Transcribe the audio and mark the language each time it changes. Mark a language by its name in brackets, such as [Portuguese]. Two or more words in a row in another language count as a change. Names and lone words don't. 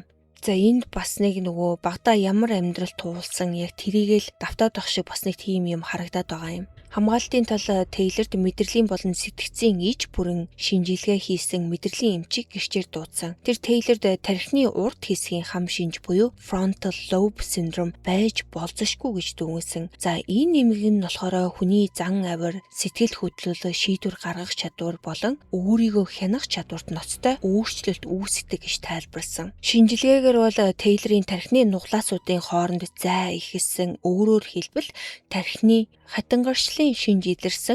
[Mongolian] За энд бас нэг нөгөө багада ямар амьдрал туулсан яг тэрийгэл давтаад байх шиг бас нэг тийм юм харагдаад байгаа юм. Хамгаалтын тал Taylorд мэдрэлийн болон сэтгцийн иж бүрэн шинжилгээ хийсэн мэдрэлийн эмчийг гэрчээр дуудсан. Тэр Taylorд тархины урд хэсгийн хам шинж буюу [English] frontal lobe syndrome [Mongolian] байж болзошгүй гэж дүгнсэн. За энэ нэмэг нь болохоор хүний зан авир, сэтгэл хөдлөл, шийдвэр гаргах чадвар болон өөрийгөө хянах чадварт ноцтой өөрчлөлт үүсгэдэг гэж тайлбарласан. Шинжилгээгээр бол Taylor-ийн тархины нуглаасуудын хооронд зай ихэлсэн, өөрөөр хэлбэл тархины хатангаршлын шинж илэрсэн.